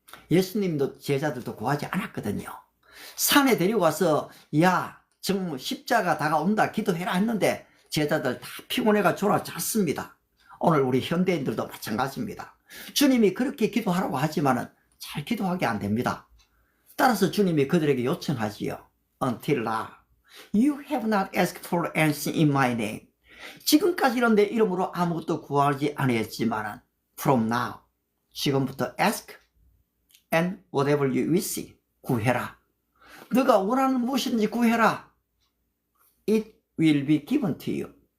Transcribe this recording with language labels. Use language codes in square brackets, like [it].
[ko] 예수님도 제자들도 구하지 않았거든요. 산에 데려가서 정말 십자가 다가온다 기도해라 했는데 제자들 다 피곤해가 졸아 잤습니다. 오늘 우리 현대인들도 마찬가지입니다. 주님이 그렇게 기도하라고 하지만은 잘 기도하게 안 됩니다. 따라서 주님이 그들에게 요청하지요. [en] Until now, you have not asked for anything in my name. [ko] 지금까지는 내 이름으로 아무것도 구하지 아니했지만은 [en] from now, [ko] 지금부터 ask, [en] and whatever you wish. [ko] 구해라. 너가 원하는 무엇이든지 구해라. [en] It will be given to you.